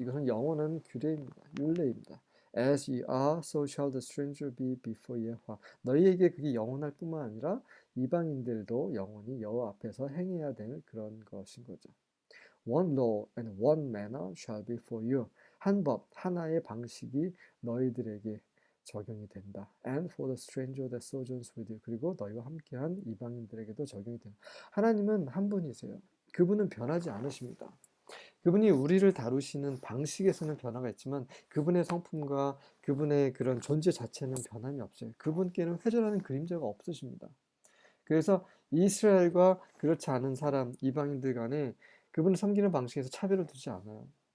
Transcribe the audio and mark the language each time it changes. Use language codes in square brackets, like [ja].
[ko] 이것은 영원한 규례입니다. 율례입니다. [en] As ye are, so shall the stranger be before 예호와. [ko] 너희에게 그게 영원할 뿐만 아니라 이방인들도 영원히 여호와 앞에서 행해야 될 그런 것인 거죠. [en] One law and one manner shall be for you. [ko] 한 법, 하나의 방식이 너희들에게 적용이 된다. [en] And for the stranger that sojourns with you. [ko] 그리고 너희와 함께한 이방인들에게도 적용이 된다. 하나님은 한 분이세요. 그분은 변하지 않으십니다. 그분이 우리를 다루시는 방식에서는 변화가 있지만 그분의 성품과 그분의 그런 존재 자체는 변함이 없어요. 그분께는 회전하는 그림자가 없으십니다. 그래서 이스라엘과 그렇지 않은 사람, 이방인들 간에 그분을 섬기는 방식에서 차별을 두지 않아요.